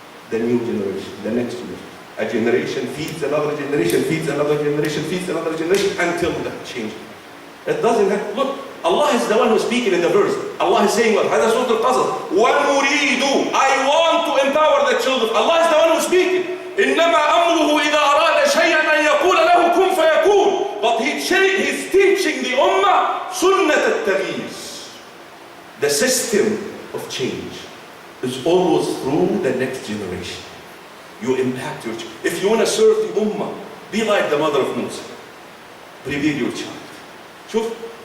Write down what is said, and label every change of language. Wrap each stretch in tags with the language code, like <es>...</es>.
<en>The new generation, the next generation. A generation feeds another generation, feeds another generation, feeds another generation, until that change. It doesn't happen. Look, Allah is the one who's speaking in the verse. Allah is saying what?</en> <ar>هذا سورة القصص. وَنُرِيدُ.</ar> <en>I want to empower the children. Allah is the one who's speaking.</en> <ar>إِنَّمَا أَمْرُهُ إِذَا أَرَادَ شَيْئًا أَن يَقُولَ لَهُ كُن فَيَكُونُ.</ar> <en>But he's teaching the ummah</en> <ar>سُنَّةَ التَّغْيِيرِ.</ar> <en>The system of change is always through the next generation. You impact your child. If you want to serve the ummah, be like the mother of Musa. Prepare your child. شوف.</en>